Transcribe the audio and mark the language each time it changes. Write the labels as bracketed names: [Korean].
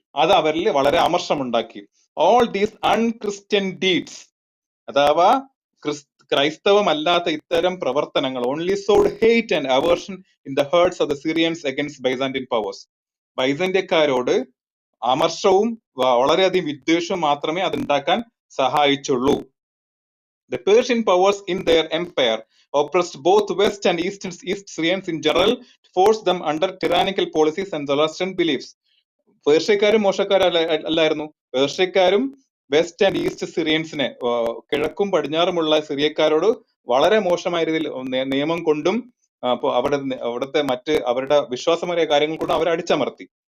[Malayalam] അത് അവരിൽ വളരെ അമർഷമുണ്ടാക്കി. [English] all these unchristian deeds [Malayalam] അഥവാ ക്രൈസ്തവമല്ലാത്ത ഇത്തരം പ്രവർത്തനങ്ങൾ [English] Only sowed hate and aversion in the hearts of the Syrians against Byzantine powers. [Malayalam] ബൈസന്ത്യക്കാരോട് അമർഷവും വളരെയധികം വിദ്വേഷവും മാത്രമേ അതുണ്ടാക്കാൻ സഹായിച്ചുള്ളൂ. [English] The Persian powers in their empire oppressed both West and East Syrians in general, forced them under tyrannical policies and Zoroastrian beliefs. [Malayalam] പേർഷ്യക്കാരും മോശക്കാരല്ലായിരുന്നു. പേർഷ്യക്കാരും [English] west and east [Malayalam] സിറിയൻസിനെ, കിഴക്കും പടിഞ്ഞാറുമുള്ള സിറിയക്കാരോട് വളരെ മോശമായ രീതിയിൽ നിയമം കൊണ്ടും അവിടുത്തെ മറ്റ് അവരുടെ വിശ്വാസപരമായ കാര്യങ്ങൾ കൊണ്ടും അവരെ അടിച്ചമർത്തി.